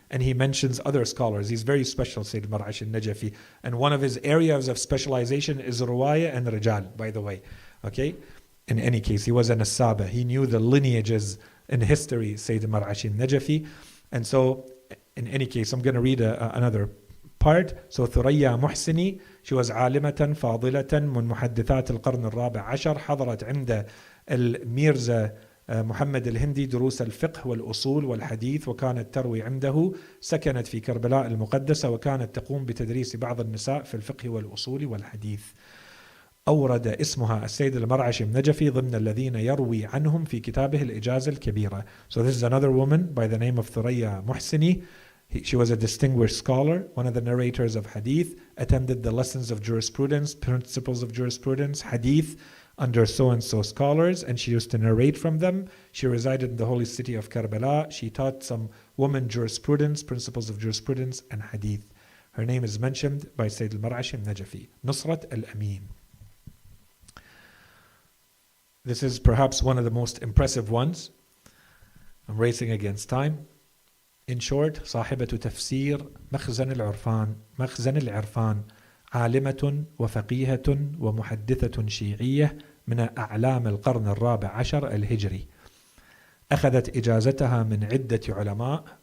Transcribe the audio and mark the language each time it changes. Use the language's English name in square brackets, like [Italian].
[English] And he mentions other scholars. He's very special, Sayyid al-Mar'ashi al-Najafi. And one of his areas of specialization is Ruwaya and Rijal, by the way. Okay? In any case, he was an Asaba. He knew the lineages in history, Sayyid al-Mar'ashi al-Najafi. And so, in any case, I'm going to read another part. [Arabic] So, ثريا محسني, [English] she was [Arabic] عالمة فاضلة من محدثات القرن الرابع عشر. حضرت عند الميرزا محمد الهندي دروس الفقه والأصول والحديث، وكانت تروي عنده. سكنت في كربلاء المقدسة، وكانت تقوم بتدريس بعض النساء في الفقه والأصول والحديث. أورد اسمها السيد المرعشي النجفي ضمن الذين يروي عنهم في كتابه الإجازة الكبيرة. [English] So this is another woman by the name of Thuraya Muhsini. She was a distinguished scholar, one of the narrators of hadith, attended the lessons of jurisprudence, principles of jurisprudence, hadith, under so-and-so scholars, and she used to narrate from them. She resided in the holy city of Karbala. She taught some women jurisprudence, principles of jurisprudence, and hadith. Her name is mentioned by Sayyid al-Mar'ashi al-Najafi, Nusrat al-Amin. This is perhaps one of the most impressive ones. I'm racing against time. In short, [Arabic] صاحبة تفسير مخزن العرفان عالمة وفقيهة ومحدثة شيعية من أعلام القرن الرابع عشر الهجري. أخذت إجازتها من عدة علماء.